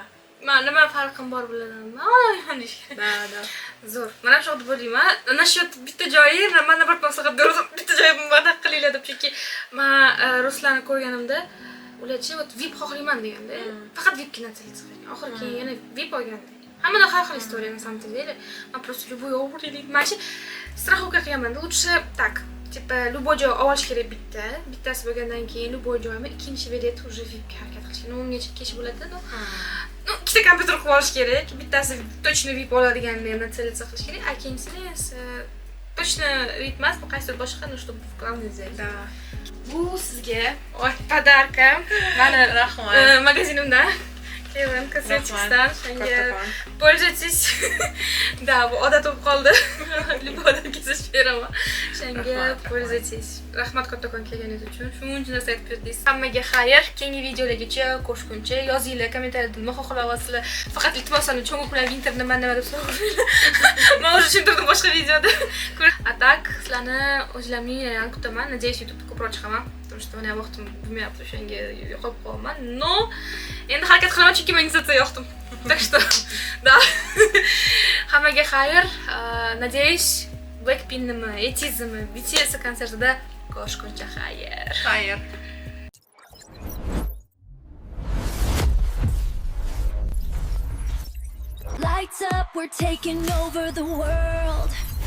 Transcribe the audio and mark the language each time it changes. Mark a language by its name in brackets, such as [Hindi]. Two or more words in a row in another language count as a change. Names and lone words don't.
[Uzbek] Men nima farqim bor bilan? Men ololmayman deyishgan. Da. Zo'r. Men ham shu deb o'ylayman. Ana shu bitta joyi, mana bir maslahat berdim. Bitta joyni mana qilinglar deb, chunki men ruslarni ko'rganimda ularchi VIP xohlayman deganda, faqat VIP narsalar chiqargan. Oxirgi yana VIP olganda. Hamma har xil [Russian] история на самом деле. [Uzbek] Men [Russian] просто любой образ, [Uzbek] mana shu страховка qilganman. [Russian] Лучше так. [Uzbek] Tipa любой joy olish kerak bittasi bo'lgandan keyin любой joymi ikkinchi bilet уже VIPga harakat qilish kerak. 10 gacha kesh bo'ladi. Ну, ikkita kompyuter qilib olish kerak. Bittasi точно VIP oladiganini selektsiya qilish kerak, a ikkinchisini esa точно VIP emas, bu qaysidir boshqa, [Russian] ну чтобы в главный зал. Да. [Uzbek] Bu sizga podarka. Mana rahmat. Magazinimdan Kevin Kosmetik'dan shunga пользуйтесь. [Russian] Да, [Uzbek] bu odat bo'lib qoldi. Libodan kesish beraman. Shunga пользуйтесь. Rahmat kattakon kelganingiz uchun. Shuncha narsa aytib berdingiz. Hammaga xayr. Keyingi videolargacha ko'rishguncha yozinglar kommentariyada nima xohlayapsizlar. Faqat iltimoslarni cho'ng'ib Winter nima deb so'ranglar. Men уже tushuntirdim boshqa videoda. A tak sizlarni o'zlarimning yangi kutaman. Надеюсь, YouTube ko'proq chiqaman. [Russian] Потому что [Uzbek] mana vaqtim bo'lmayapti, o'shanga yo'qolib qolaman. No, endi harakat qilaman chunki monetizatsiya yoqdim. [Russian] Так что, да. [Uzbek] Hammaga xayr. Надеюсь, Blackpink'ni, Etizmni, BTS konsertida ko'rishguncha xayr. Xayr. [English] Lights up, we're taking over the world.